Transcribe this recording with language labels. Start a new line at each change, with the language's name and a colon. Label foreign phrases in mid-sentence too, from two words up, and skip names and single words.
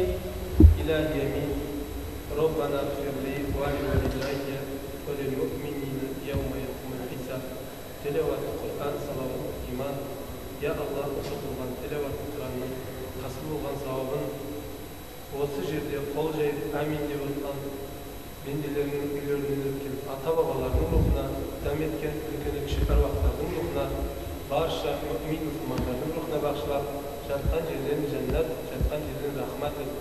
Arabic: إلهي آمين. ربنا اغفر لي ولوالدي وللمؤمنين يوم يقوم الحساب. تلاوة القرآن صلاة الإيمان Ya Allah,
Kazakh: осы қылған тілеуат құранның қасыл болған сауабын осы жерде қол жайып әмин деп отқан пенделердің үйлерінен өткен ата бабалардың рухына, дәм еткен үлкен кіші әруақтардың рухына, барша мүмин мұсылмандардың рухына бағышлап, жатқан жерден жәннат, жатқан жерден рахмат ет.